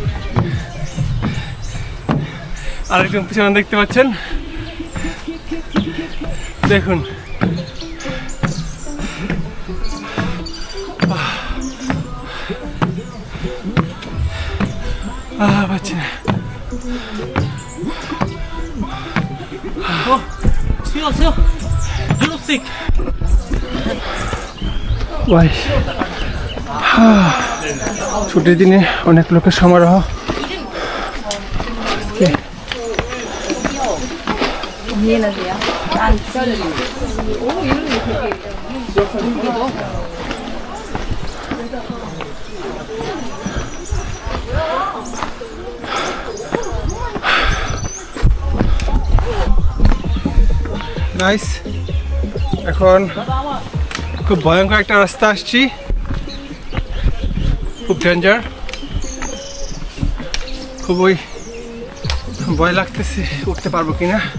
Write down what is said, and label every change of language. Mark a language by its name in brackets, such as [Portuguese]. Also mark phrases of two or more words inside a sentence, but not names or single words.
[Bangla] আরেকজন পিছনে দেখতে পাচ্ছেন, দেখুন। পাচ্ছি না। [Korean] 수요 유럽식 [Bangla] ছুটির দিনে অনেক লোকের সমারোহ। [Korean] 이해하세요? 안 기다려요. 오, 이런 게 되게 여기도. [Bangla] নাইস। এখন খুব ভয়ঙ্কর একটা রাস্তা আসছি, খুব ডেঞ্জার, খুবই ভয় লাগতেছে উঠতে পারবো কিনা।